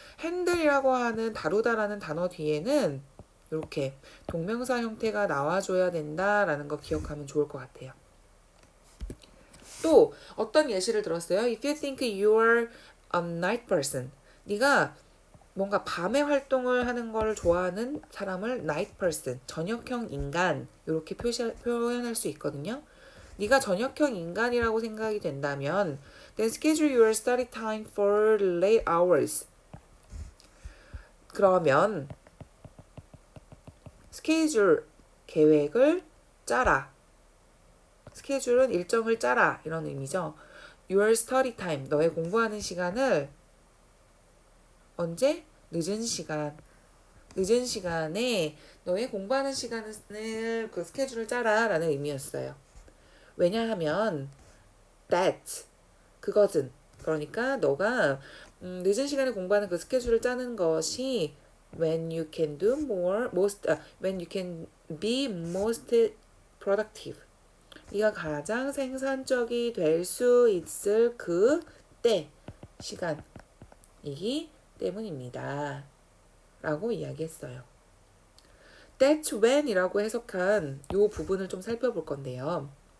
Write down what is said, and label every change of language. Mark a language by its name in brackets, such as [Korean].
[Korean] 핸들이라고 하는 다루다라는 단어 뒤에는 이렇게 동명사 형태가 나와줘야 된다라는 거 기억하면 좋을 것 같아요. 또 어떤 예시를 들었어요? [English] If you think you're a night person, [Korean] 네가 뭔가 밤에 활동을 하는 걸 좋아하는 사람을 night person, 저녁형 인간 이렇게 표현할 수 있거든요. 네가 저녁형 인간이라고 생각이 된다면 [English] then schedule your study time for late hours. [Korean] 그러면 스케줄, 계획을 짜라. 스케줄은 일정을 짜라 이런 의미죠. [English] Your study time, [Korean] 너의 공부하는 시간을 언제? 늦은 시간. 늦은 시간에 너의 공부하는 시간을 그 스케줄을 짜라 라는 의미였어요. 왜냐하면 that, 그것은, 그러니까 너가 늦은 시간에 공부하는 그 스케줄을 짜는 것이 [English] when you can do more, when you can be most productive. [Korean] 네가 가장 생산적이 될 수 있을 그 때, 시간이기 때문입니다. 라고 이야기했어요. [English] That's when [Korean] 이라고 해석한 이 부분을 좀 살펴볼 건데요.